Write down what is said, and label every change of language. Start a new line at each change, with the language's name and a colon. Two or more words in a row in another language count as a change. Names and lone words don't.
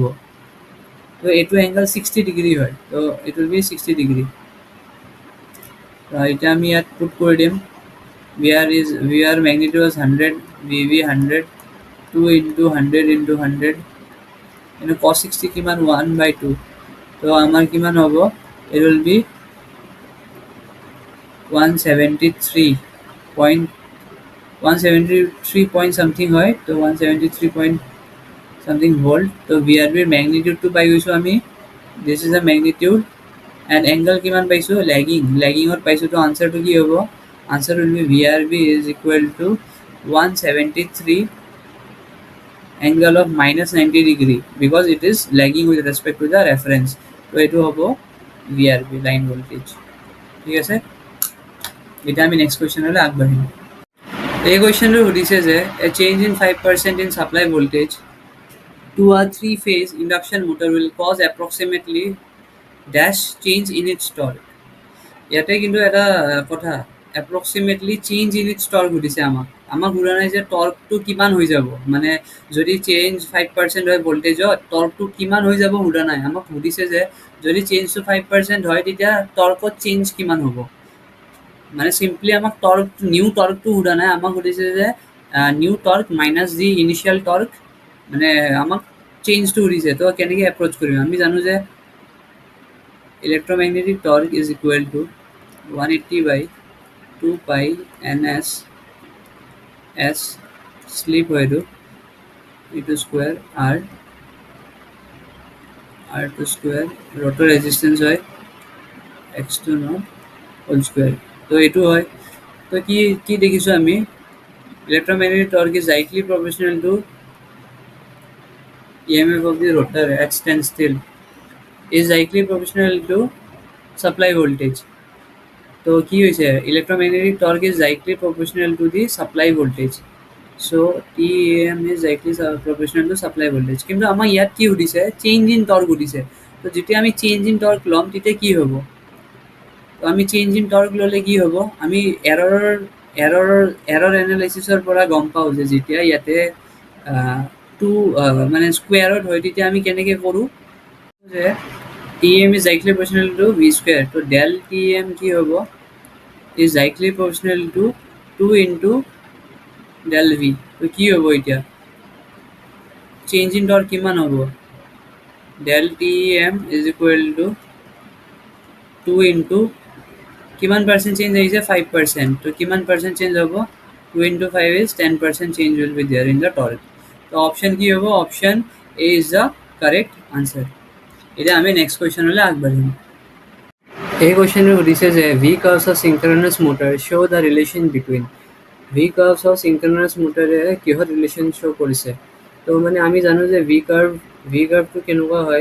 Assamese: তো এইটো এংগল 60 ডিগ্ৰী হয়। তো
English: it will be 60 degree.
Assamese: এতিয়া আমি ইয়াত পুট কৰি দিম
English: ভি আৰ মেগনিটিউড ইজ 100, ভি বি 100, 2 into 100
Assamese: into 100 কিন্তু cos 60 কিমান? 1/2। তো আমাৰ কিমান হ'ব?
English: it will be 173 point something হয়।
Assamese: তো
English: 173 point something volt।
Assamese: তো ভি আৰ বিৰ মেগনিটিউডটো পাই গৈছোঁ আমি।
English: this is the magnitude and angle
Assamese: কিমান পাইছোঁ? লেগিঙত পাইছোঁ। তো আনচাৰটো কি হ'ব?
English: answer will be V R B is equal to 173 angle of -90 degree because it is lagging with respect to the reference.
Assamese: তো এইটো হ'ব VRB লাইন ভোল্টেজ। ঠিক আছে, এটা আমি
English: next question
Assamese: আগবাঢ়িম। এই কুৱেশ্যনটো সুধিছে যে
English: a change in 5% in supply voltage to a 3-phase induction motor will cause approximately dash change in its torque।
Assamese: ইয়াতে কিন্তু এটা কথা,
English: approximately change in its torque
Assamese: সুধিছে আমাক সুধা নাই যে টৰ্কটো কিমান হৈ যাব। মানে যদি চেঞ্জ 5% হয় ভল্টেজত, টৰ্কটো কিমান হৈ যাব সুধা নাই। আমাক সুধিছে যে যদি চেঞ্জটো 5% হয় তেতিয়া টৰ্কত চেঞ্জ কিমান হ'ব। মানে চিম্পলি আমাক
English: new torque
Assamese: সুধা নাই, আমাক সুধিছে যে
English: new torque minus the initial torque,
Assamese: মানে আমাক চেঞ্জটো সুধিছে।
English: তো কেনেকৈ এপ্ৰ'চ কৰিম? আমি জানো যে electromagnetic torque is equal to 180 by 2 pi ns s slip হয় এইটো স্কোয়াৰ r2 স্কোয়াৰ rotor resistance হয় x2 naught whole square। তো এইটো হয়।
Assamese: তো কি দেখিছোঁ আমি?
English: electromagnetic torque is directly proportional to EMF of the rotor at standstill is directly proportional to supply voltage।
Assamese: তো কি হৈছে?
English: electromagnetic torque is directly proportional to the supply voltage, so TEM is directly proportional to supply voltage।
Assamese: কিন্তু আমাক ইয়াত কি সুধিছে? চেঞ্জ ইন টৰ্ক সুধিছে। তো যেতিয়া আমি চেঞ্জ ইন টৰ্ক ল'ম তেতিয়া কি হ'ব? তো আমি চেঞ্জ ইন টৰ্ক ল'লে কি হ'ব? আমি এৰৰ এনালাইচিছৰ পৰা গম পাওঁ যে যেতিয়া ইয়াতে মানে স্কুৱেৰত হয় তেতিয়া আমি কেনেকৈ কৰোঁ যে
English: TM is directly proportional to V square।
Assamese: তো del TM কি হ'ব?
English: is directly proportional to 2 into del V।
Assamese: তো কি হ'ব এতিয়া? চেঞ্জ ইন টৰ্ক কিমান হ'ব?
English: del TM is equal to 2 into
Assamese: কিমান পাৰ্চেণ্ট চেঞ্জ আহিছে?
English: 5%।
Assamese: তো কিমান পাৰ্চেণ্ট চেঞ্জ হ'ব?
English: 2 into 5 is 10% change will be there in the torque।
Assamese: তো অপশ্যন কি হ'ব?
English: অপশ্যন A is the correct answer।
Assamese: এতিয়া আমি
English: next question
Assamese: আগবাঢ়িম। এই কুৱেশ্যনটো সুধিছে যে ভি কাৰ্ভছ অফ চিংক্ৰনাছ মটৰ শ্ব' দ্য ৰিলেশ্যন বিটুইন। ভি কাৰ্ভছ অফ চিংক্ৰনাছ মটৰে কিহত ৰিলেশ্যন শ্ব' কৰিছে? তো মানে আমি জানো যে ভি কাৰ্ভটো কেনেকুৱা হয়?